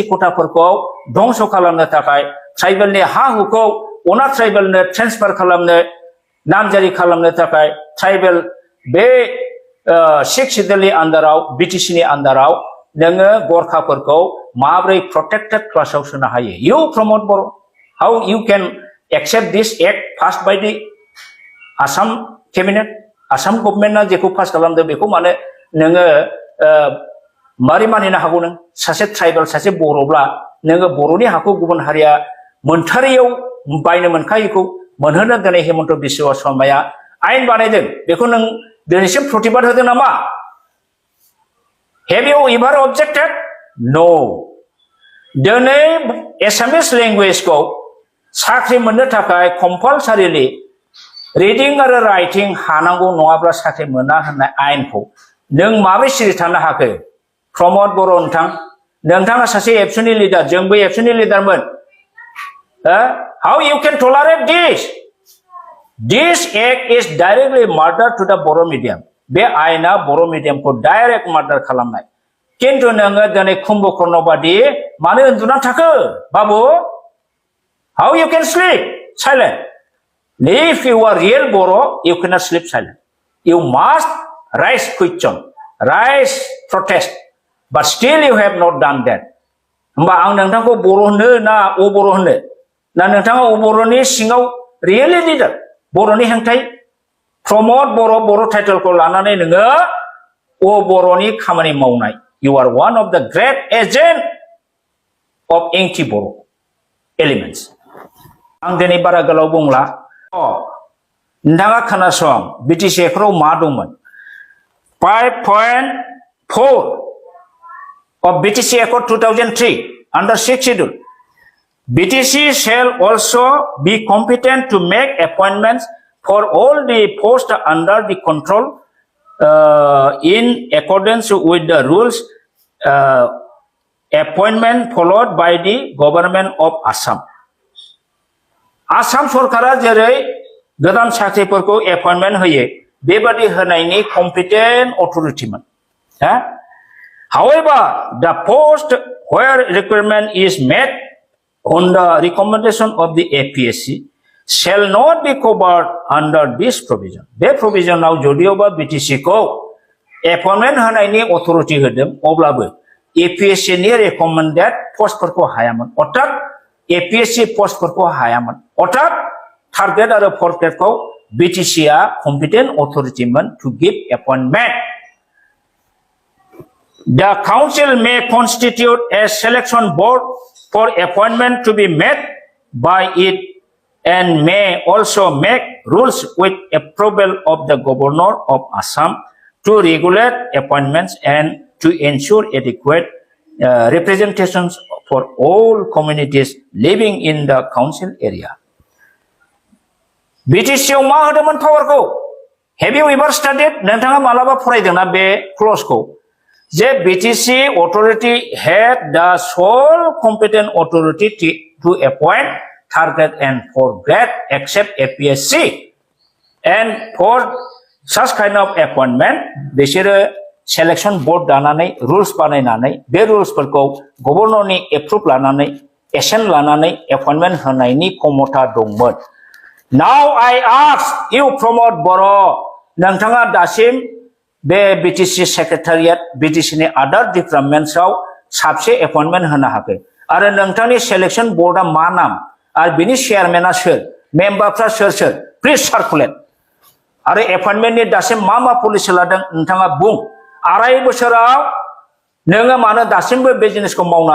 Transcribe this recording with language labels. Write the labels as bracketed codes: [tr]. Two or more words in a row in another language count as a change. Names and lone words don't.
[brx] खथाफोरखौ धंस खालामनो थाखाय ट्राइबेलनि हा हुखौ अना ट्राइबेलनो ट्रेन्सफार खालामनो नामजारि खालामनो थाखाय ट्राइबेल बे सिक्स सिडिउलनि आन्दाराव बिटिसिनि आन्दाराव नोङो गरखाफोरखौ माब्रै प्रोटेक्टेड क्लासाव सोनो हायो [en] you Pramod Boro how you can accept this act pass by the Assam cabinet [brx] आसाम गभर्नमेन्टआ जेखौ पास खालामदों बेखौ माने नोङो मारै मानिनो हागौ नों सासे ट्राइबेल सासे बर'ब्ला नोङो बर'नि हाखौ गुबुन हारिया मोनथारियाव बायनो मोनखायैखौ मोनहोनो दिनै हिमन्त बिश्व शर्माया आयेन बानायदों बेखौ नों दिनैसिम प्रतिबाद होदों नामा [en] Have you ever objected? No. [brx] दिनै एसामिस लेंगुवेजखौ साख्रि मोननो थाखाय कम्पालसारिलि रिडिं आरो राइटिं हानांगौ नङाब्ला साख्रि मोना होननाय आयेनखौ नों माबोरै सिरि थानो हाखो प्रमद बर' नोंथाङा सासे एबसुनि लिडार जोंबो एबसुनि लिडारमोन [en] How you can tolerate this? This act is directly murder to the Boro medium. [brx] बे आयेना बर' मिडियामखौ डाइरेक्ट मार्डार खालामनाय किन्तु नोङो दिनै कुम्भकर्ण बादि मानो उन्दुना थाखो बाबु [en] how you can sleep silent if you are real Boro you cannot sleep silent you must raise question raise protest but still you have not done that [brx] होमबा आं नोंथांखौ बर' होनो ना अ बर' होनो ना नोंथाङा अ बर'नि सिङाव रियेलि लिडार बर'नि हेंथायै प्रमद बर' टाइटेलखौ लानानै नोङो अ बर'नि खामानि मावनाय [en] you are one of the great agent of anti Boro elements [brx] आं दिनै बारा गोलाव बुंला नोंथाङा खोनासं बिटिसि एक्टआव मा दंमोन [en] 5.4 of BTC Accord 2003 under 6th schedule BTC shall also be competent to make appointments for all the posts under the control in accordance with the rules appointment followed by the government of Assam. [brx] आसाम सरकारा जेरै गोदान साख्रिफोरखौ एपइन्टमेन्ट होयो बेबादि होनायनि कम्पिटेन्ट अथरिटिमोन [en] However, the post where requirement is met on the recommendation of the APSC shall not be covered under this provision. [brx] बे provisionआव जदियोबा BTC को appointment होनायनि authority होदों अब्लाबो APSC नि recommended postफोरखौ हायामोन अर्थात APSC postफोरखौ हायामोन अर्थात [en] third grade [brx] आरो [en] fourth grade [brx] खौ BTC आ [en] competent authority [brx] मोन [en] to give appointment. The council may constitute a selection board for appointment to be made by it and may also make rules with approval of the governor of Assam to regulate appointments and to ensure adequate representations for all communities living in the council area. [brx] BTC मा होदोंमोन पावारखौ? [en] Have you ever studied? [brx] नोंथाङा मालाबा फरायदोंना बे क्लजखौ? [en] जे BTC authority had the sole competent authority to appoint target and for grade except APSC. And for such kind of appointment, [brx] बिसोरो selection board दानानै rules बानायनानै बे रुल्सफोरखौ गभर्नरनि एप्रुभ लानानै एसेन लानानै appointment होनायनि क्षमता दंमोन. [en] Now I ask you [brx] प्रमद बर' नोंथाङा दासिम बे BTC सेक्रेटारियेट BTC नि आदार डिपार्टमेन्टसआव साबसे एपइन्टमेन्ट होनो हाखै आरो नोंथांनि सेलेक्शन बोर्डआ मा नाम आरो बिनि चेयारमेना सोर मेम्बारफ्रा सोर सोर प्लिज सार्कुलेट आरो एपइन्टमेन्टनि दासिम मा पलिसि लादों नोंथाङा बुं 2.5 बोसोराव नोङो मानो दासिमबो बिजनेसखौ मावनो